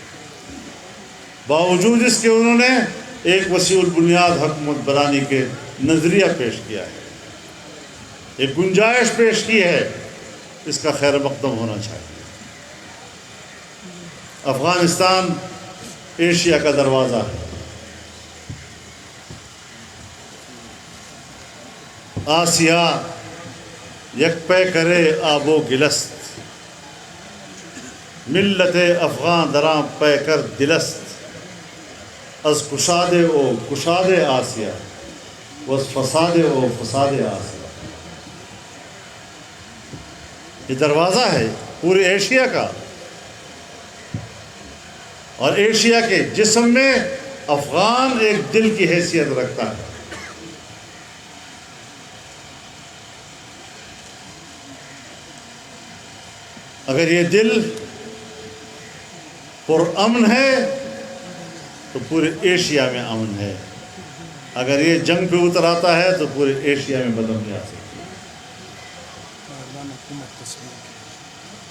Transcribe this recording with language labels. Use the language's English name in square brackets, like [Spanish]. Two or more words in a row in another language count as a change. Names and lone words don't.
[Urdu] باوجود اس کے انہوں نے ایک وسیع البنیاد حکومت بنانے کے نظریہ پیش کیا ہے، ایک گنجائش پیش کی ہے، اس کا خیر مقدم ہونا چاہیے۔ افغانستان ایشیا کا دروازہ ہے، [Persian] آسیا یک پے کرے آب و گلست، ملت افغان درام پے کر دلست، از کشاد او کشاد آسیا وز فساد او فساد آسیا۔ [Urdu] یہ دروازہ ہے پورے ایشیا کا، اور ایشیا کے جسم میں افغان ایک دل کی حیثیت رکھتا ہے۔ اگر یہ دل پرامن ہے تو پورے ایشیا میں امن ہے، اگر یہ جنگ پہ اتر آتا ہے تو پورے ایشیا میں بدامنی آ سکتی ہے۔